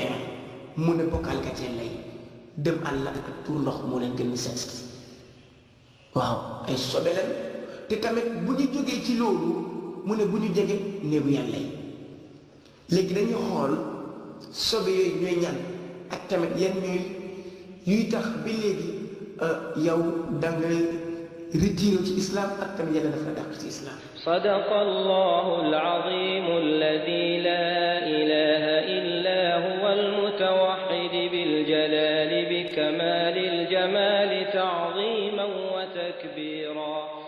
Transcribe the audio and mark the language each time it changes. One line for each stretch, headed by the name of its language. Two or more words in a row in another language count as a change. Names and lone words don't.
Wolof: leeral mu ne bokkaalkat yàlla yi dem àll ak tuur ndox moo leen gën di set waaw ay sobe leen te tamit bu ñu jógee ci loolu mu ne bu ñu jege néegu yàlla yi léegi dañuy xool sobe yooyu ñooy ñan ak tamit yan ñooy yuy tax bi léegi yow da ngay retiré ci islam ak tamit yàlla dafa dàq ci islam.
Arabic: صدق الله العظيم الذي لا إله إلا هو المتوحد بالجلال بكمال الجمال تعظيما وتكبيرا